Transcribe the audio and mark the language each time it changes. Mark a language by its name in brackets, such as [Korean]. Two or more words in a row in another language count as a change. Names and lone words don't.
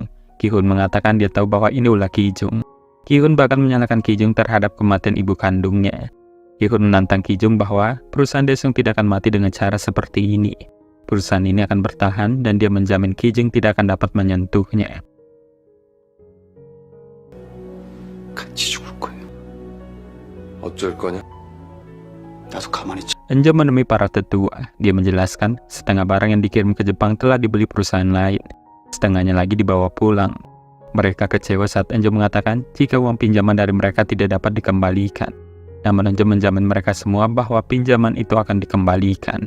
[Indonesian] Ki-hun mengatakan dia tahu bahwa ini ulah Ki-jung. Ki-hun bahkan menyalahkan Ki-jung terhadap kematian ibu kandungnya. Ki-hun menantang Ki-jung bahwa perusahaan Dae-sung tidak akan mati dengan cara seperti ini. Perusahaan ini akan bertahan dan dia menjamin Ki-jung tidak akan dapat menyentuhnya. [Korean] 같이 죽을 거예요. 어쩔 거냐? 나도 가만히 [Indonesian] Enjo menemui para tetua. Dia menjelaskan setengah barang yang dikirim ke Jepang telah dibeli perusahaan lain. Setengahnya lagi dibawa pulang. Mereka kecewa saat Enjo mengatakan jika uang pinjaman dari mereka tidak dapat dikembalikan. Namun Enjo menjamin mereka semua bahwa pinjaman itu akan dikembalikan.